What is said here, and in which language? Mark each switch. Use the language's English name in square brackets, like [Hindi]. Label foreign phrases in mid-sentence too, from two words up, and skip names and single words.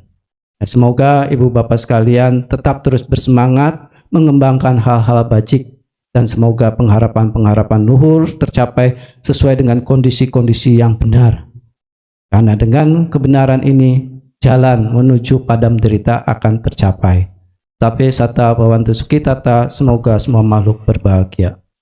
[Indonesian] Semoga Ibu Bapak sekalian tetap terus bersemangat mengembangkan hal-hal bajik, dan semoga pengharapan-pengharapan luhur tercapai sesuai dengan kondisi-kondisi yang benar. Karena dengan kebenaran ini, jalan menuju padam derita akan tercapai. [Pali] Tapi sata bhavantu sukhitata, [Indonesian] semoga semua makhluk berbahagia.